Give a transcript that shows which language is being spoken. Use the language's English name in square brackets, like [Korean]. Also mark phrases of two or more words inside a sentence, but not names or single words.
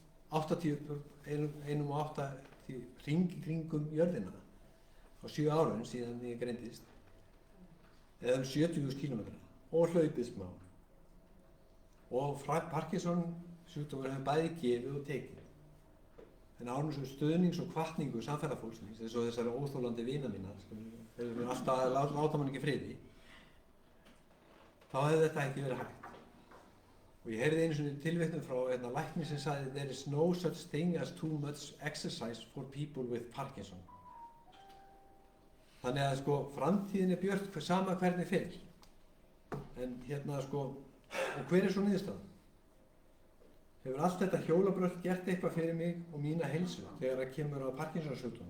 [Icelandic] 1,8 hring í kringum jörðina á 7 árum síðan ég greindist eða 70.000 kílómetra og hlaupið smá og Parkinson sjúkdómur hefur bæði gefið og tekið. En án þessum stuðnings og hvatningu samferðafólksins, eins og þessari óþolandi vina mína, þeir eru alltaf að láta mann ekki friði. þá hefði þetta ekki verið hægt. Og ég heyrði einu svona tilvitnun frá lækni sem sagði [English] there is no such thing as too much exercise for people with Parkinson. [Icelandic] Þannig að sko framtíðin er björt sama hvernig fer. En og hver er svo niðurstaðan? Hefur allt þetta hjólabrölt gert eitthvað fyrir mig og mína heilsu þegar það kemur á Parkinson-sjúkdómnum?